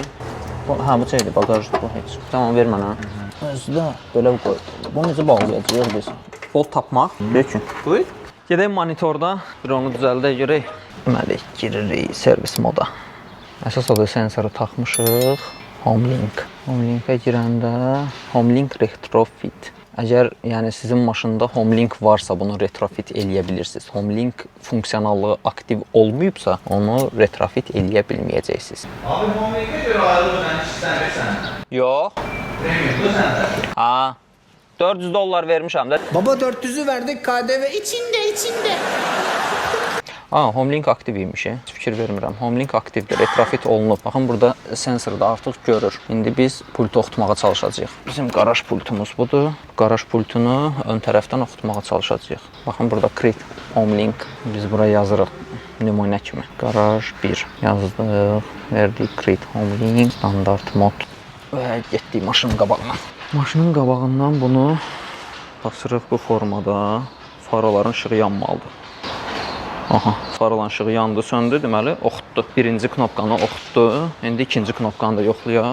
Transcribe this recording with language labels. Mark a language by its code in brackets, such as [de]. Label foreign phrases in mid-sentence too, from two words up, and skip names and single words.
[az] Bu şeydir, bagajdır bu heç. Tamam, ver mənə. Özü də belə qoy. Bunu necə bağlayacağıq biz? Bolt tapmaq. Deyək. Buyur. Gedək monitorda, bir onu düzəldək görək. Deməli, giririk servis moda. Əsas odur sensoru taxmışıq. Home link. Home linkə girəndə home link retrofit. Əgər yəni sizin maşında home link varsa, bunu retrofit eləyə bilirsiniz. Home link funksionallığı aktiv olmayıbsa, onu retrofit eləyə bilməyəcəksiniz. Abi home linkə görə ayrılıq ödəniş istəmirsən? Yox. Premiumdur səndə? $400 vermişəm də. [tr] Baba 400'ü verdik KDV içinde. [az] Home link aktiv imiş. Fikir vermirəm. Home link aktivdir, retrofit olunub. Baxın, burada sensorda artıq görür. İndi biz pultu oxutmağa çalışacağıq. Bizim qaraj pultumuz budur. Qaraj pultunu ön tərəfdən oxutmağa çalışacağıq. Baxın, burada [en] create home link. [az] Biz bura yazırıq nümunə kimi. Qaraj 1 yazdıq. Verdik [en] create home link. [az] Standart mod. Və getdik maşının qabağına. Maşının qabağından bunu basırıq bu formada. Faraların işığı yanmalıdır. Aha, faralan işığı yandı, söndü, deməli oxutdu. Birinci knopkanı oxutdu. İndi ikinci knopkanı da yoxlayaq.